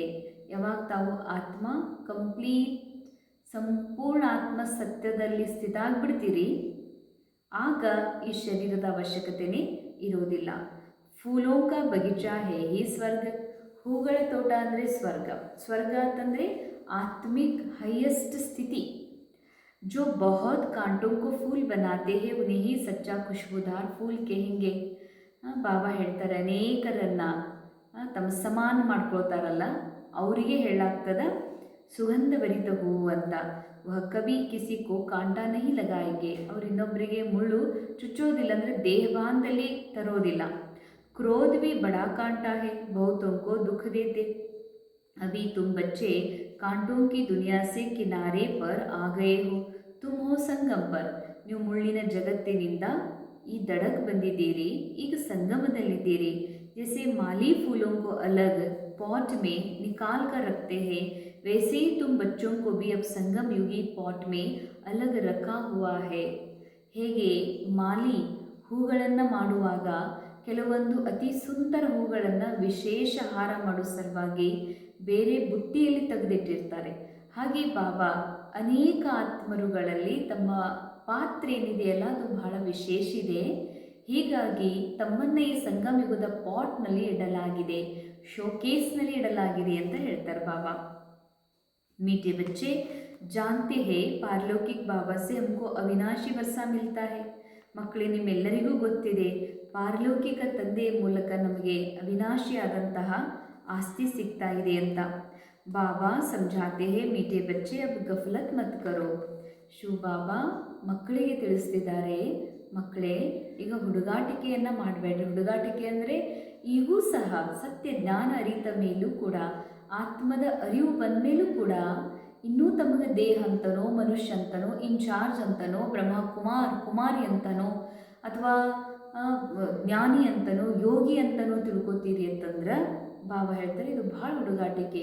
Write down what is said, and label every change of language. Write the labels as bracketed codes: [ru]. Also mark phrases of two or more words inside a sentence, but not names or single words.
[kn] ಯಾವಾಗ ತಾವು ಆತ್ಮ ಕಂಪ್ಲೀಟ್ ಸಂಪೂರ್ಣ ಆತ್ಮ ಸತ್ಯದಲ್ಲಿ ಸ್ಥಿತ ಆಗಿಬಿಡ್ತೀರಿ, ಆಗ ಈ ಶರೀರದ ಅವಶ್ಯಕತೆಯೇ ಇರೋದಿಲ್ಲ. [hi] फूलों का बगीचा है ही स्वर्ग. [kn] ಹೂಗಳ ತೋಟ ಅಂದರೆ ಸ್ವರ್ಗ. ಸ್ವರ್ಗ ಅಂತಂದರೆ ಆತ್ಮಿಕ್ ಹೈಯೆಸ್ಟ್ ಸ್ಥಿತಿ. [hi] जो बहुत कांटों को फूल बनाते हैं उन्हें ही सच्चा खुशबूदार फूल कहेंगे. [kn] ಬಾಬಾ ಹೇಳ್ತಾರೆ ಅನೇಕರನ್ನು ತಮ್ಮ ಸಮಾನ ಮಾಡ್ಕೊಳ್ತಾರಲ್ಲ ಅವರಿಗೆ ಹೇಳಾಗ್ತದ ಸುಗಂಧಭರಿತ ಹೂವು ಅಂತ. [hi] वह कवि किसी को कांटा नहीं लगायेंगे. [kn] ಅವ್ರು ಇನ್ನೊಬ್ಬರಿಗೆ ಮುಳ್ಳು ಚುಚ್ಚೋದಿಲ್ಲ, ಅಂದರೆ ದೇಹಬಾಂಧಲ್ಲಿ ತರೋದಿಲ್ಲ. [hi] क्रोध भी बड़ा कांटा है बहुतों को दुख देते. अभी तुम बच्चे कांटों की दुनिया से किनारे पर आ गए हो, तुम हो संगम पर. [kn] ನೀವು ಮುಳ್ಳಿನ ಜಗತ್ತಿನಿಂದ ಈ ದಡಕ್ಕೆ ಬಂದಿದ್ದೀರಿ, ಈಗ ಸಂಗಮದಲ್ಲಿದ್ದೀರಿ. [hi] जैसे माली फूलों को अलग पॉट में निकाल कर रखते हैं वैसे ही तुम बच्चों को भी अब संगम युगी पॉट में अलग रखा हुआ है. [kn] ಹೇಗೆ ಮಾಲಿ ಹೂಗಳನ್ನು ಮಾಡುವಾಗ ಕೆಲವೊಂದು ಅತಿ ಸುಂದರ ಹೂಗಳನ್ನು ವಿಶೇಷ ಹಾರ ಮಾಡೋ ಸಲುವಾಗಿ ಬೇರೆ ಬುಟ್ಟಿಯಲ್ಲಿ ತೆಗೆದಿಟ್ಟಿರ್ತಾರೆ, ಹಾಗೆ ಬಾಬಾ ಅನೇಕ ಆತ್ಮರುಗಳಲ್ಲಿ ತಮ್ಮ ಪಾತ್ರೆ ಏನಿದೆಯಲ್ಲ ಅದು ಬಹಳ ವಿಶೇಷ ಇದೆ. ಹೀಗಾಗಿ ತಮ್ಮನ್ನು ಈ ಸಂಗಮಯುಗದ ಪಾಟ್ನಲ್ಲಿ ಇಡಲಾಗಿದೆ, ಶೋಕೇಸ್ನಲ್ಲಿ ಇಡಲಾಗಿದೆ ಅಂತ ಹೇಳ್ತಾರೆ ಬಾಬಾ. [hi] मीठे बच्चे जानते हैं पारलौकिक बाबा से हमको अविनाशी वर्षा मिलता है. [kn] ಮಕ್ಕಳೇ, ನಿಮ್ಮೆಲ್ಲರಿಗೂ ಗೊತ್ತಿದೆ ಪಾರಲೌಕಿಕ ತಂದೆಯ ಮೂಲಕ ನಮಗೆ ಅವಿನಾಶಿಯಾದಂತಹ ಆಸ್ತಿ ಸಿಗ್ತಾ ಇದೆ ಅಂತ. [hi] ಬಾಬಾ ಸಮझाते हैं मीठे बच्चे अब गफलत मत करो. [kn] ಶಿವ ಬಾಬಾ ಮಕ್ಕಳಿಗೆ ತಿಳಿಸ್ತಿದ್ದಾರೆ, ಮಕ್ಕಳೇ ಈಗ ಹುಡುಗಾಟಿಕೆಯನ್ನು ಮಾಡಬೇಡ್ರಿ. ಹುಡುಗಾಟಿಕೆ ಅಂದರೆ ಈಗೂ ಸಹ ಸತ್ಯ ಜ್ಞಾನ ಅರಿತ ಮೇಲೂ ಕೂಡ, ಆತ್ಮದ ಅರಿವು ಬಂದ ಮೇಲೂ ಕೂಡ ಇನ್ನೂ ತಮಗೆ ದೇಹ ಅಂತನೋ, ಮನುಷ್ಯ ಅಂತನೋ, ಇನ್ಚಾರ್ಜ್ ಅಂತನೋ, ಕುಮಾರಿ ಅಂತನೋ, ಅಥವಾ ಜ್ಞಾನಿ ಅಂತನೋ, ಯೋಗಿ ಅಂತನೋ ತಿಳ್ಕೊತೀರಿ ಅಂತಂದ್ರೆ ಬಾಬಾ ಹೇಳ್ತಾರೆ ಇದು ಭಾಳ ಹುಡುಗಾಟಿಕೆ.